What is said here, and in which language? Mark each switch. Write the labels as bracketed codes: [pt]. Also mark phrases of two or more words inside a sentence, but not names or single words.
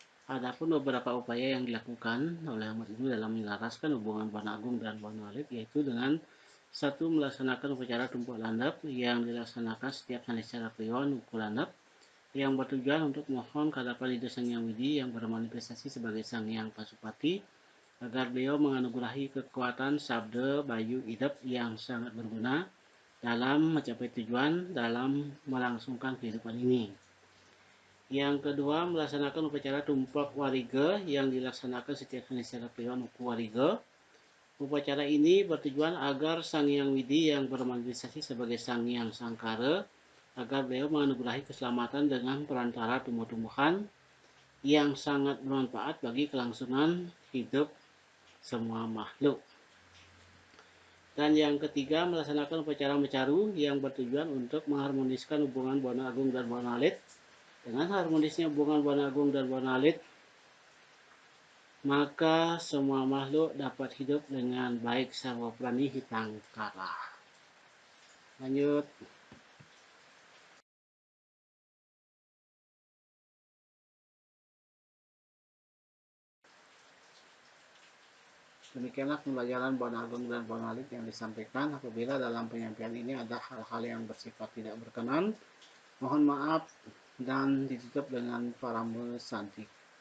[id] Adapun beberapa upaya yang dilakukan oleh umat Hindu dalam menyelaraskan hubungan Buana Agung dan Buana Alit, yaitu dengan satu, melaksanakan upacara tumpuk landap yang dilaksanakan setiap Sanicara Kliwon Uku Landap, yang bertujuan untuk mohon kehadapan Ida Sang Hyang Widi yang bermanifestasi sebagai Sang Hyang Pasupati, agar beliau menganugerahi kekuatan sabda bayu idep yang sangat berguna dalam mencapai tujuan dalam melangsungkan kehidupan ini. Yang kedua, melaksanakan upacara tumpak wariga yang dilaksanakan setiap Sanicara Kliwon Uku Wariga. Upacara ini bertujuan agar Sang Hyang Widi yang bermanifestasi sebagai Sang Hyang Sangkara, agar beliau menganugerahi keselamatan dengan perantara tumbuh-tumbuhan yang sangat bermanfaat bagi kelangsungan hidup semua makhluk. Dan yang ketiga, melaksanakan upacara mecaru yang bertujuan untuk mengharmoniskan hubungan Buana Agung dan Buana Alit. Dengan harmonisnya hubungan Buana Agung dan Buana Alit, maka semua makhluk dapat hidup dengan baik [sa] sarwa prani hitangkara. [id] Lanjut. Demikianlah pembelajaran Buana Agung dan Buana Alit yang disampaikan. Apabila dalam penyampaian ini ada hal-hal yang bersifat tidak berkenan, mohon maaf dan ditutup dengan [sa] parame santi.